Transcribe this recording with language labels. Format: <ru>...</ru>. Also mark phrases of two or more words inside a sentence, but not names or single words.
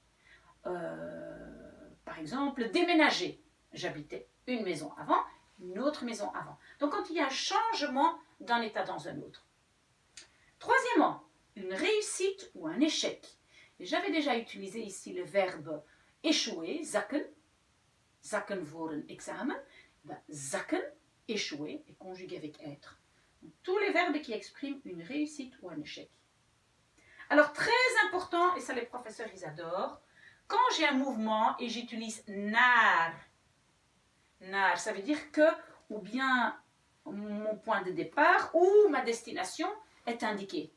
<fr>Par exemple, déménager, j'habitais une maison avant, une autre maison avant. Donc, quand il y a un changement d'un état dans un autre. Troisièmement, une réussite ou un échec. J'avais déjà utilisé ici le verbe échouer,</fr> <nl>zakken. Zakken voor een examen. Ben, zakken,</nl> <fr>échouer, est conjugué avec être. Donc, tous les verbes qui expriment une réussite ou un échec. Alors, très important, et ça les professeurs ils adorent, quand j'ai un mouvement et j'utilise naar, ça veut dire que, ou bien mon point de départ ou ma destination est indiqué.</fr>